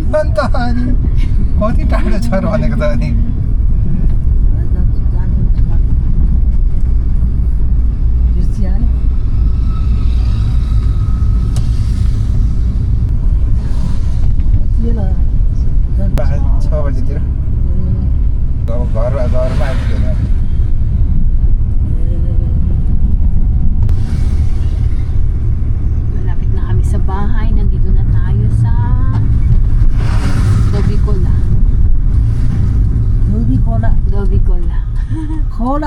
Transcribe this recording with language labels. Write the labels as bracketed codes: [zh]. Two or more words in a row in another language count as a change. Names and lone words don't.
[ne] अन्त अनि कति टाढो छ र भनेको त अनि पाँच 6 बजीतिर अब घरमा आइपुग्यो [tl] Malapit na kami sa bahay. Nandito na tayo sa Dobicola. Dobicola Dobicola. Cola